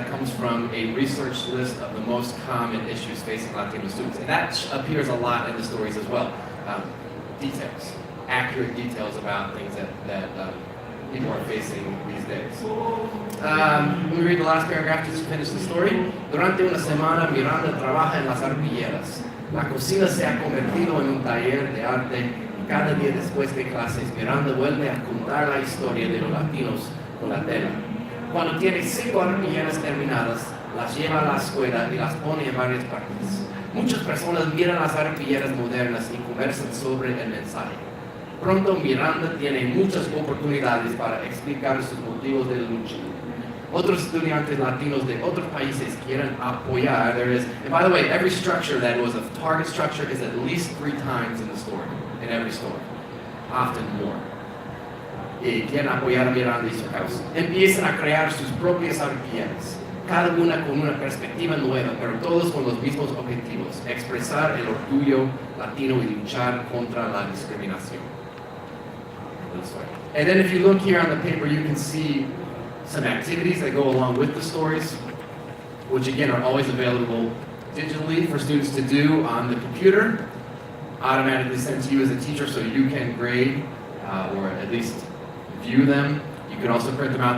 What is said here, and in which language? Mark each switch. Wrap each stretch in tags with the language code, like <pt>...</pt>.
<en>That comes from a research list of the most common issues facing Latino students. And that appears a lot in the stories as well. Details, accurate details about things that people are facing these days. Let me read the last paragraph just to finish the story.</en> <es>Durante una semana, Miranda trabaja en las arpilleras. La cocina se ha convertido en un taller de arte y cada día después de clases, Miranda vuelve a contar la historia de los latinos con la tela. Cuando tiene 5 arpilleras terminadas, las lleva a la escuela y las pone en varias partes. Muchas personas miran las arpilleras modernas y conversan sobre el mensaje. Pronto Miranda tiene muchas oportunidades para explicar sus motivos de lucha. Otros estudiantes latinos de otros países quieren apoyar.</es> <en>There is, and by the way, every structure that was a target structure is at least 3 times in the story, in every story, often more.</en> <es>Y quieren apoyar a Miranda y su causa. Empiezan a crear sus propias arpilleras, cada una con una perspectiva nueva, pero todos con los mismos objetivos: expresar el orgullo latino y luchar contra la discriminación.</es> <en>And then if you look here on the paper, you can see some activities that go along with the stories, which again are always available digitally for students to do on the computer, automatically sent to you as a teacher so you can grade or at least view them. You can also print them out.</en>